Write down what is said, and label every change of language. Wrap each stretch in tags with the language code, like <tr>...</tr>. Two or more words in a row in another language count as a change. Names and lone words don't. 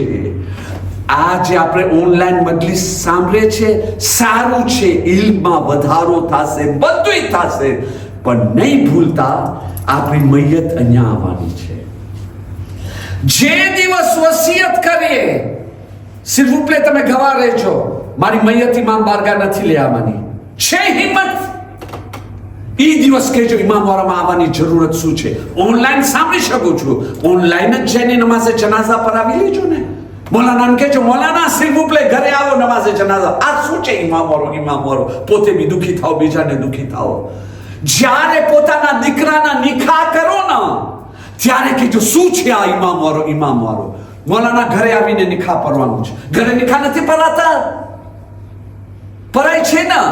<gu>આ જે આપણે ઓનલાઈન મજલિસ સાંભળે છે, સારું છે, ઇલ્મમાં વધારો થશે, બધું થશે. પણ નહીં ભૂલતા, આપણી મૈયત અહીંયા આવવાની છે. જે દિવસ વસિયત કરીએ,</gu> <fr>s'il vous plaît</fr> <gu>તમે ગવા રહેજો, મારી મૈયત ઇમામ બારગાહ નથી લઈ આવવાની, છે હિંમત એ દિવસ કહેજો ઇમામ વાળામાં આવવાની જરૂરત શું છે. ઓનલાઈન સાંભળી શકું છું, ઓનલાઈન જ જઈને નમાઝે જનાઝા પર આવી લેજો ને. મૌલાના કહેજો, મૌલાના</gu> <fr>s'il vous plaît</fr> <gu>ઘરે આવો નમાઝે જનાઝા. આ શું છે ઇમામ વાળો? પોતે બી દુખી થાઓ, બીજાને દુખી થાઓ. જ્યારે પોતાના દીકરાના નિકાહ કરો ને ત્યારે કહેજો શું છે આ ઇમામ વાળો. મૌલાના ઘરે આવીને નિકાહ પરવાનું છે. ઘરે નિકાહ નથી પરાતા, પરાય છે ને.</gu>